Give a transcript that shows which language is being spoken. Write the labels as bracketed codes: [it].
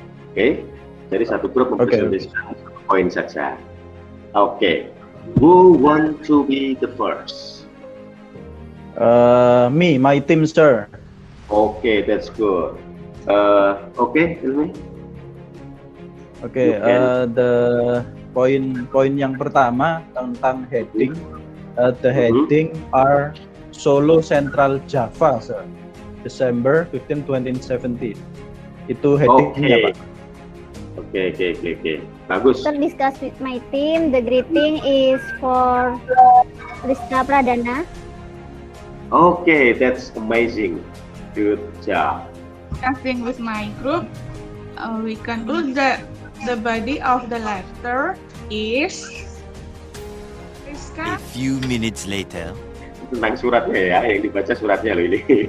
[id] Oke, jadi satu grup mempresentasikan satu poin saja. [en] Oke, who want to be the first? My team, sir. Okay, that's good. Okay, Ilmi. Okay, the [id] poin yang pertama tentang heading. [en] The heading are Solo Central Java, sir. [id] December 15, 2017. Itu headingnya, Pak. Okay. Bagus. [en] After discuss with my team, the greeting is for Rizka Pradana. Okay, that's amazing. Good job. Discussing with my group, we conclude that the body of the letter is A few minutes later. [id] Tentang suratnya ya, yang dibaca suratnya loh ini.